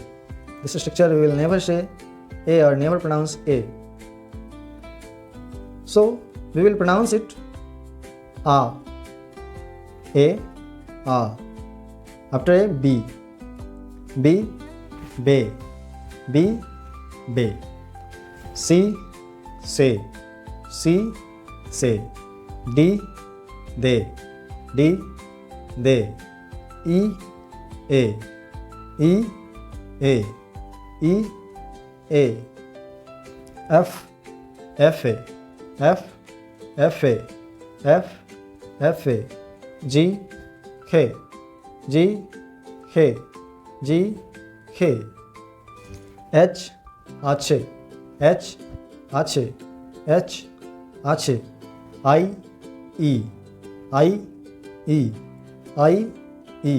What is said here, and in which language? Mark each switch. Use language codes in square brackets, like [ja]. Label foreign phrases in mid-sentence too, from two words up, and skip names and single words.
[en] This structure we will never say A or never pronounce A. So we will pronounce it A. A, A. After A, B. B, Be, B, Be. C, Se, C, Se. D, De, D, De. E, A, E, A, E, A. F, F, A, F, F, A, F, F, A. G, K, G, K, G, K. H, H, H, H, H, H. I, E, I, E, I, E.